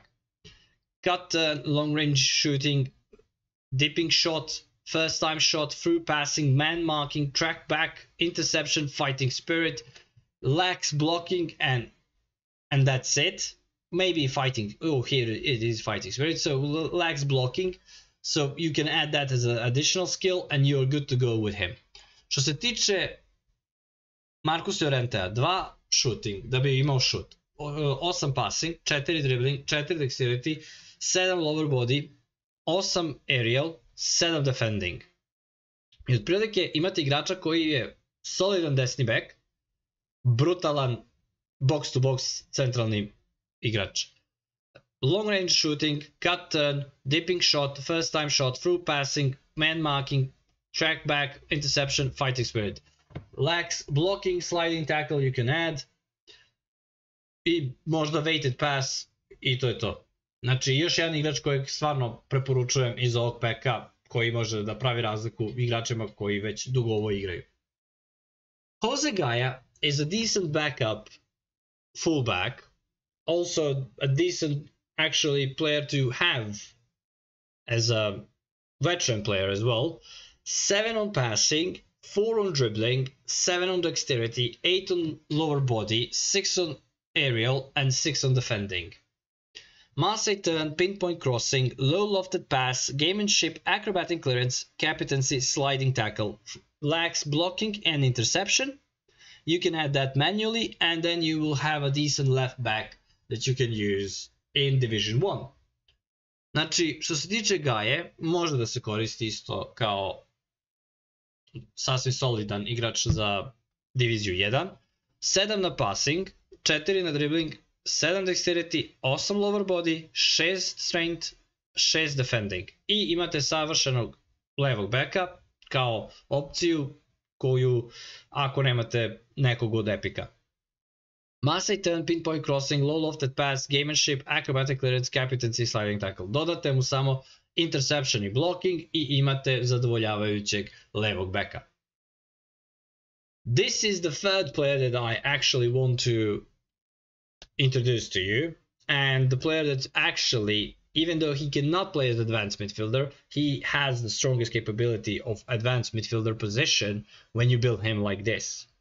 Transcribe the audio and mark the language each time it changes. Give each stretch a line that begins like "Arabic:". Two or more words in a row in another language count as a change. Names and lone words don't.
English: Cut, long range shooting, dipping shot, first time shot, through passing, man marking, track back, interception, fighting spirit, lacks blocking, and that's it. Maybe fighting. Oh, here it is, fighting spirit. So lacks blocking. So you can add that as an additional skill and you're good to go with him.
Serbian: Što se tiče Marcus Llorentea, 2 shooting, da bi imao shoot,
English: 8 passing, 4 dribbling, 4 dexterity, 7 lower body, 8 aerial, 7 defending.
Serbian: I otprilike imate igrača koji je solidan desni back, brutalan
English: box to box
Serbian: centralni igrač.
English: Long range shooting, cut turn, dipping shot, first time shot, through passing, man marking, track back, interception, fighting spirit. Lacks blocking, sliding tackle you can add.
Serbian: I možda
English: weighted pass
Serbian: i to je to. Znači još jedan igrač kojeg stvarno preporučujem iz ovog peka, koji može da pravi razliku igračima koji već dugo ovo igraju.
English: Jose Gaya is a decent backup fullback, also a decent actually player to have as a veteran player as well. 7 on passing, 4 on dribbling, 7 on dexterity, 8 on lower body, 6 on aerial and 6 on defending. Masse turn, pinpoint crossing, low lofted pass, gamemanship, acrobatic clearance, captaincy, sliding tackle, lacks blocking and interception. You can add that manually and then you will have a decent left back that you can use in Division 1.
Serbian: Znači, što se tiče Gaje, može da se koristi isto kao sasvim solidan igrač za Diviziju 1.
English: 7 na passing, 4 na dribbling, 7 dexterity, 8 lower body, 6 strength, 6 defending.
Serbian: I imate savršenog levog backa kao opciju koju ako nemate nekog od epika. Masse turn, pinpoint crossing, low lofted pass, gamemanship, acrobatic clearance, captaincy, sliding tackle. Dodate mu samo interception i blocking i imate zadovoljavajućeg levog backa.
English: This is the third player that I actually want to introduce to you, and the player that actually, even though he cannot play as advanced midfielder, he has the strongest capability of advanced midfielder position when you build him like this.